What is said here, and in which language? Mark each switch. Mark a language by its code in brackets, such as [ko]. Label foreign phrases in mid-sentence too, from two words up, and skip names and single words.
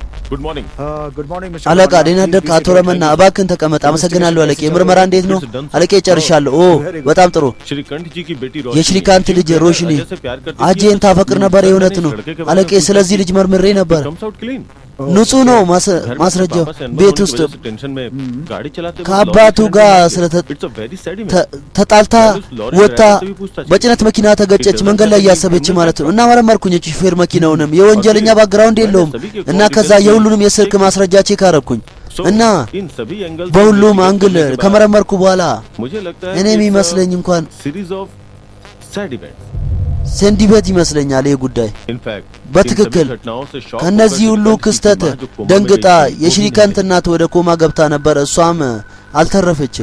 [en] good morning good morning mister [am] አለቃ ደህና አደርክ? አቶ ረመና እባክህን ተቀመጥ። አመሰግናለሁ አለቄ። ምርመራ እንዴት ነው? አለቄ ጨርሻለሁ። ኦ በጣም ጥሩ። [hi] श्रीकांत जी की बेटी [am] የሽሪካንት ልጅ ሮሽኒ አጄን ታፈቅር ነበር። የእውነት ነው አለቄ። ስለዚህ ልጅ መርምሬ ነበር። ንጹህ ነው ማስረጃው። ቤት ውስጥ ከአባቱ ጋር ተጣልታ ወጥታ በጭነት መኪና ተገጨች። መንገድ ላይ እያሰበች ማለት ነው። እና መረመርኩኝ ሹፌር መኪናውንም የወንጀለኛ ባክግራውንድ የለውም። እና ከዛ የሁሉንም የስልክ ማስረጃ ቼክ አረኩኝ እና በሁሉም አንግል ከመረመርኩ በኋላ እኔ የሚመስለኝ እንኳን ሴንዲቤት ይመስለኛል ይህ ጉዳይ። በትክክል ከነዚህ ሁሉ ክስተት ደንግጣ የሽሪካንት እናት ወደ ኮማ ገብታ ነበር። እሷም አልተረፈችም።